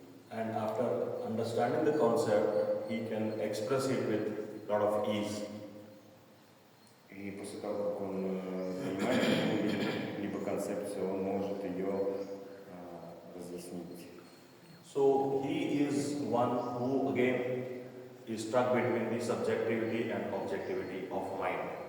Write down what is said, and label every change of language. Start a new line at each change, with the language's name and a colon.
English: And after understanding the concept, he can express it with a lot of ease.
Russian: И после того, как он понимает какую-либо концепцию, он может ее разъяснить.
English: So he is one who again is stuck between the subjectivity and objectivity of mind.